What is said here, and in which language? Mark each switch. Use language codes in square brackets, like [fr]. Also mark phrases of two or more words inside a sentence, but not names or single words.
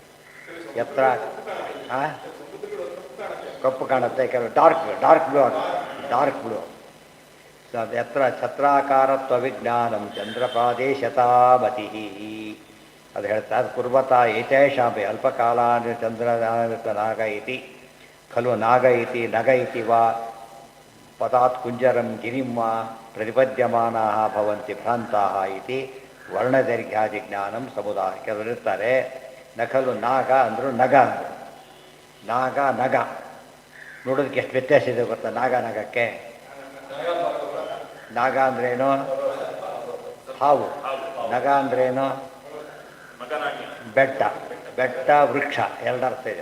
[kn] ಎತ್ತರ ಕಪ್ಪು ಕಾಣುತ್ತೆ, ಕೆಲವು [en] dark blue [kn] ಆಗುತ್ತೆ. [en] dark blue [sa] ಎತ್ತರ ಛತ್ರಾಕಾರತ್ವ ವಿಜ್ಞಾನಂ ಚಂದ್ರಪಾದೇಶತಾಮತಿ. [kn] ಅದು ಹೇಳ್ತಾರೆ. [sa] ಕುರ್ವತಾ ಏತೇಷಾಪಿ ಅಲ್ಪಕಾಲಾನಿ ಚಂದ್ರನಾಗ ಇತಿ ಖಲು ನಾಗ ಇತಿ ನಗ ಇತಿ ವಾ ಪದಾತ್ ಕುಂಜರಂ ಗಿರಿಂ ವಾ ಪ್ರತಿಪದ್ಯಮಾನಾಃ ಭವಂತಿ ಭ್ರಾಂತಾಃ ಇತಿ ವರ್ಣದೈರ್ಘ್ಯಾದಿ ಜ್ಞಾನಂ ಸಮುದಾಯ. [kn] ಕೆಲವರು ಇರ್ತಾರೆ ನಖಲು ನಾಗ ಅಂದರು ನಗ ಅಂದರು. ನಾಗ ನಗ ನೋಡೋದಕ್ಕೆ ಎಷ್ಟು ವ್ಯತ್ಯಾಸ ಇದೆ ಗೊತ್ತಾ? ನಾಗ ನಗಕ್ಕೆ. ನಾಗ ಅಂದ್ರೇನು? ಹಾವು. ನಗ ಅಂದ್ರೇನು? ಬೆಟ್ಟ. ಬೆಟ್ಟ ವೃಕ್ಷ ಎರಡರ್ಥ ಇದೆ.